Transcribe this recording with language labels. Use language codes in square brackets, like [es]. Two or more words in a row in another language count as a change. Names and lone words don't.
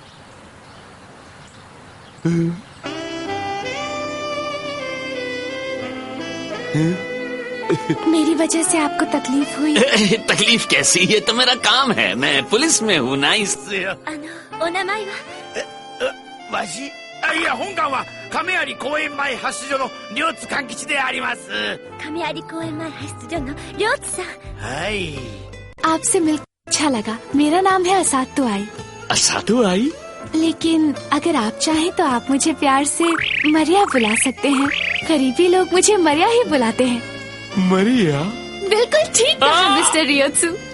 [hi] मेरी वजह से आपको तकलीफ हुई? तकलीफ कैसी? ये तो मेरा काम है, मैं पुलिस में हूँ ना, इससे। [ja] お名前は? わし、いや、本館は亀有公園前発出所の両津勘吉であります。亀有公園前発出所の両津さん。はい。 [hi] आपसे मिलकर अच्छा लगा। मेरा नाम है असातु आई। असातु आई? लेकिन अगर आप चाहें तो आप मुझे प्यार से मरिया बुला सकते हैं। करीबी लोग मुझे मरिया ही बुलाते हैं। मरिया? बिल्कुल ठीक कहा मिस्टर रियोत्सु।